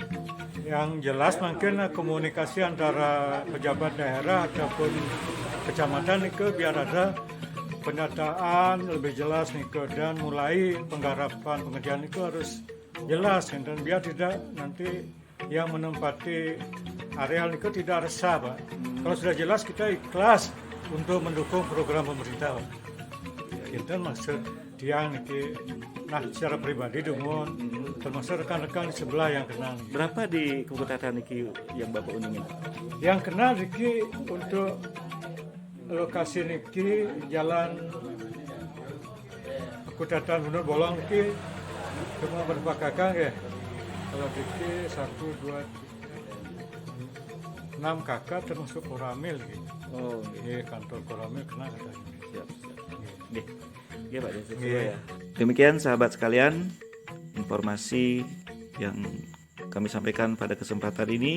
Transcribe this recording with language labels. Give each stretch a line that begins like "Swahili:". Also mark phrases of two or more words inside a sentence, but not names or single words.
Indonesian: Yang jelas mungkin komunikasi antara pejabat daerah ataupun kecamatan itu biar ada pendataan lebih jelas nih dan mulai penggarapan pengerjaan itu harus jelas dan biar tidak nanti yang menempati areal itu tidak resah Pak. Kalau sudah jelas kita ikhlas untuk mendukung program pemerintah Pak. Kita maksud dia nih, nah secara pribadi dengan termasuk rekan-rekan di sebelah yang kenal. Berapa di Kebukatan Niki yang Bapak uningin? Yang kenal Niki untuk lokasi Niki jalan Kebukatan Gunung Bolong Niki cuma berapa kakak ya? Kalau Niki 1, 2, 6 kakak termasuk Koramil gitu. Oh, nggih. Kantor Koramil kena katanya. Siap. Nggih. Nggih, Pak Desus Nggih. ya. Demikian sahabat sekalian, informasi yang kami sampaikan pada kesempatan ini.